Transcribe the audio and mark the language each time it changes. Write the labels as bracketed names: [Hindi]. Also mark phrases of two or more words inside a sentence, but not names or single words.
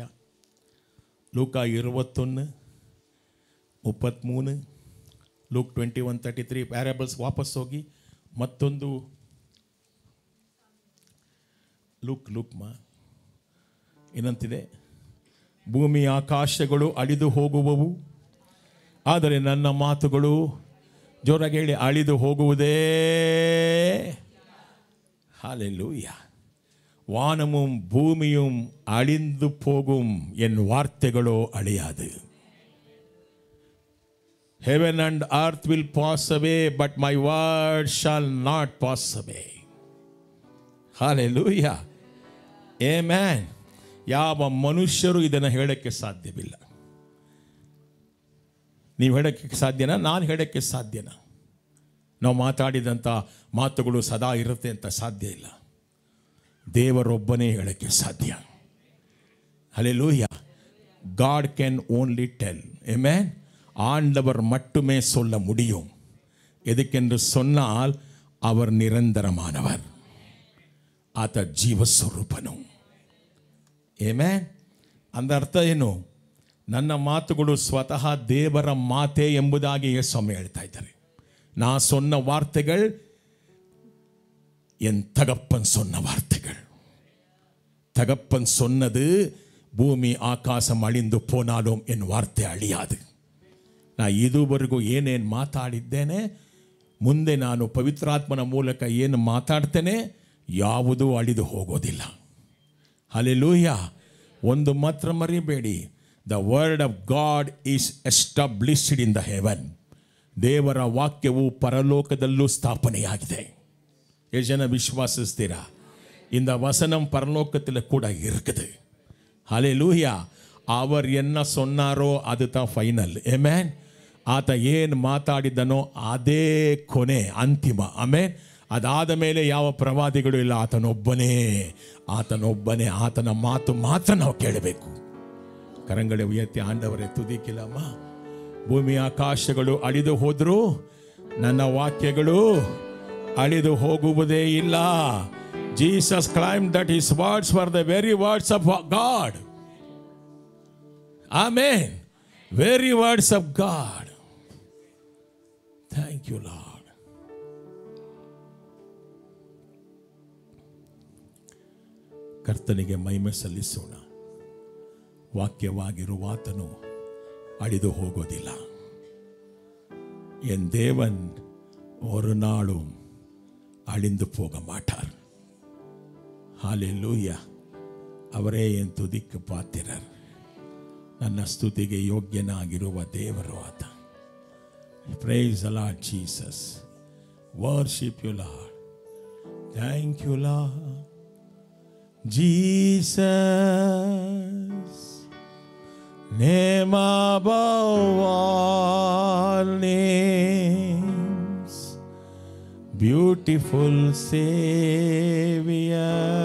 [Kannada] ಲೂಕ 21:33, ಲೂಕ್ 21:33 ಪ್ಯಾರಬಲ್ಸ್ ವಾಪಸ್ ಹೋಗಿ ಮತ್ತೊಂದು ಲೂಕ್ ಏನಂತಿದೆ? ಭೂಮಿ ಆಕಾಶಗಳು ಅಳಿದು ಹೋಗುವವು, ಆದರೆ ನನ್ನ ಮಾತುಗಳು, ಜೋರಾಗಿ ಹೇಳಿ, ಅಳಿದು ಹೋಗುವುದೇ. [Tamil] ஹல்லேலூயா. வானமும் பூமியும் அழிந்து போகும், என் வார்த்தைகளோ அழியாது. [English] Heaven and earth will pass away, but my word shall not pass away. Hallelujah. Amen. [Kannada] ಯಾವ ಮನುಷ್ಯರು ಇದನ್ನು ಹೇಳಕ್ಕೆ ಸಾಧ್ಯವಿಲ್ಲ. ನೀವು ಹೇಳಕ್ಕೆ ಸಾಧ್ಯನಾ? ನಾನು ಹೇಳಕ್ಕೆ ಸಾಧ್ಯನಾ? ನಾವು ಮಾತಾಡಿದಂಥ ಮಾತುಗಳು ಸದಾ ಇರುತ್ತೆ ಅಂತ ಸಾಧ್ಯ ಇಲ್ಲ. ದೇವರೊಬ್ಬನೇ ಹೇಳಕ್ಕೆ ಸಾಧ್ಯ. [English] Hallelujah. God can only tell. [Tamil] Amen. ஆண்டவர் மட்டுமே சொல்ல முடியும். எதுக்கென்று சொன்னால் அவர் நிரந்தரமானவர், [Kannada] ಆತ ಜೀವಸ್ವರೂಪನು. ಆಮೆನ್. ಅಂದ ಅರ್ಥ ಏನು? ನನ್ನ ಮಾತುಗಳು ಸ್ವತಃ ದೇವರ ಮಾತೆ ಎಂಬುದಾಗಿ ಸ್ವಾಮಿ ಹೇಳ್ತಾ ಇದ್ದಾರೆ. [Tamil] ನಾ சொன்ன வார்த்தைகள் என் தகப்பன் சொன்ன வார்த்தைகள். தகப்பன் சொன்னது பூமி ஆகாச அழிந்து போனாலும் என் வார்த்தை ಅಳಿயாது. [Kannada] ನಾ ಇದುವರೆಗೂ ಏನೇನು ಮಾತಾಡಿದ್ದೇನೆ, ಮುಂದೆ ನಾನು ಪವಿತ್ರಾತ್ಮನ ಮೂಲಕ ಏನು ಮಾತಾಡ್ತೇನೆ, ಯಾವುದೂ ಅಳಿದು ಹೋಗೋದಿಲ್ಲ. ಹಲ್ಲೆಲೂಯಾ. ಒಂದು ಮಾತ್ರ ಮರಿಬೇಡಿ, [English] The word of God is established in the heaven. [Kannada] ದೇವರ ವಾಕ್ಯವು ಪರಲೋಕದಲ್ಲೂ ಸ್ಥಾಪನೆಯಾಗಿದೆ. ಎಷ್ಟು ಜನ ವಿಶ್ವಾಸಿಸ್ತೀರಾ? [Tamil] இந்த வசனம் பரலோகத்தில் கூட இருக்குது. ஹல்லேலூயா. அவர் என்ன சொன்னாரோ அதுதான் ಫೈನಲ್. ಆಮೆನ್. [Kannada] ಆತ ಏನು ಮಾತಾಡಿದನೋ ಅದೇ ಕೊನೆ, ಅಂತಿಮ. ಆಮೆನ್. ಅದಾದ ಮೇಲೆ ಯಾವ ಪ್ರವಾದಿಗಳು ಇಲ್ಲ. ಆತನೊಬ್ಬನೇ. ಆತನ ಮಾತು ಮಾತ್ರ ನಾವು ಕೇಳಬೇಕು. [Tamil] கரங்களை உயர்த்தி ஆண்டவரே துதிக்கிறோம். [Kannada] ಭೂಮಿ ಆಕಾಶಗಳು ಅಳಿದು ಹೋದ್ರು, ನನ್ನ ವಾಕ್ಯಗಳು ಅಳಿದು ಹೋಗುವುದೇ ಇಲ್ಲ. [English] Jesus claimed that his words were the very words of God. Amen. Very words of God. Thank you, Lord. [Kannada] ಕರ್ತನಿಗೆ ಮಹಿಮೆ ಸಲ್ಲಿಸೋಣ. ವಾಕ್ಯವಾಗಿರುವಾತನು ಅಳಿದು ಹೋಗೋದಿಲ್ಲ. [Tamil] என் தேவன் ஒரு நாளும் அழிந்து போக மாட்டார். ஹல்லேலூயா. அவரே என் துதிக்கு பாத்திரர். [Kannada] ನನ್ನ ಸ್ತುತಿಗೆ ಯೋಗ್ಯನಾಗಿರುವ ದೇವರು ಆತ. [English] Praise the Lord Jesus. Worship you, Lord. Thank you, Lord. Jesus, name above all names, beautiful Savior,